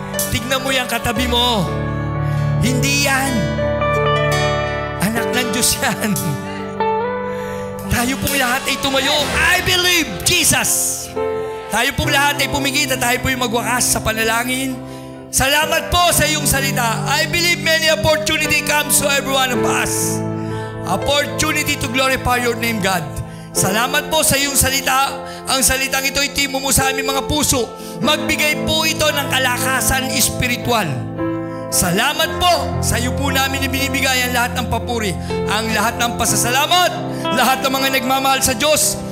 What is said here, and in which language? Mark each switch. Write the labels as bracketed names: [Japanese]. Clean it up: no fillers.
[Filipino] Tignan mo yung katabi mo. Hindi yan. Anak ng Diyos yan. Tayo pong lahat ay tumayo. [English] I believe Jesus. [Filipino] Tayo pong lahat ay pumigit at tayo po yung magwakas sa panalangin. Salamat po sa iyong salita. [English] I believe many opportunity comes to every one of us. Opportunity to glorify your name, God. [Filipino] Salamat po sa iyong salita. Ang salitang ito ay timo mo sa aming mga puso. Magbigay po ito ng kalakasan espiritual. Salamat po sa iyo po namin ibinibigay ang lahat ng papuri, ang lahat ng pasasalamat, lahat ng mga nagmamahal sa Diyos.